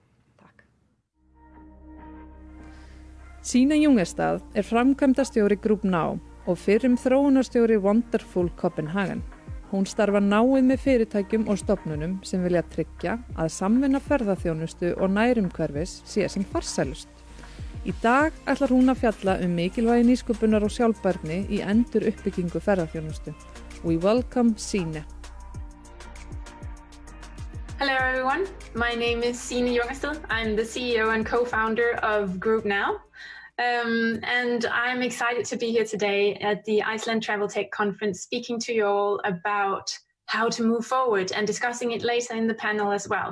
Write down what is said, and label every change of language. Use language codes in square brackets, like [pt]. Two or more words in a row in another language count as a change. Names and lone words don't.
[is] Sína Jungerstad framkvæmdastjóri Group Now og fyrrum þróunarstjóri Wonderful Copenhagen. Hún starfar náið með fyrirtækjum og stofnunum sem vilja tryggja að samvinna ferðaþjónustu og nærumhverfis sé sem farsælust. Í dag ætlar hún að fjalla mikilvægi nýsköpunar og sjálfbærni í endur uppbyggingu ferðaþjónustu. [en] We welcome Sine. Hello everyone, my name is Sine Jungerstad. I'm the CEO and co-founder of Group Now. And I'm excited to be here today at the Iceland Travel Tech conference speaking to you all about how to move forward and discussing it later in the panel as well.